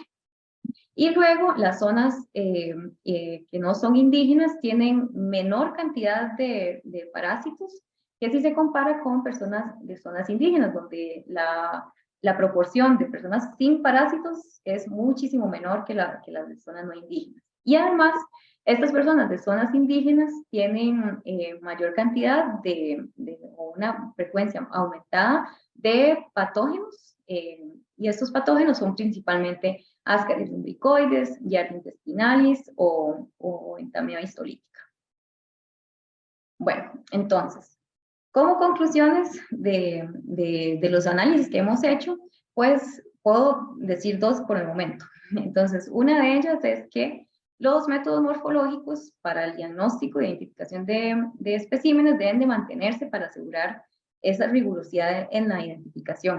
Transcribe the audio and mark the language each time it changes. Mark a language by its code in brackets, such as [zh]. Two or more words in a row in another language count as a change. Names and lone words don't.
[es] Y luego las zonas que no son indígenas tienen menor cantidad de parásitos que si se compara con personas de zonas indígenas, donde la proporción de personas sin parásitos es muchísimo menor que las de zonas no indígenas. Y además, estas personas de zonas indígenas tienen mayor cantidad o una frecuencia aumentada de patógenos, y estos patógenos son principalmente Ascaris lumbricoides, Yardia intestinalis o entameba histolítica. Bueno, entonces, como conclusiones de los análisis que hemos hecho, pues puedo decir 2 por el momento. Entonces, una de ellas es que los métodos morfológicos para el diagnóstico e identificación de especímenes deben de mantenerse para asegurar esa rigurosidad en la identificación.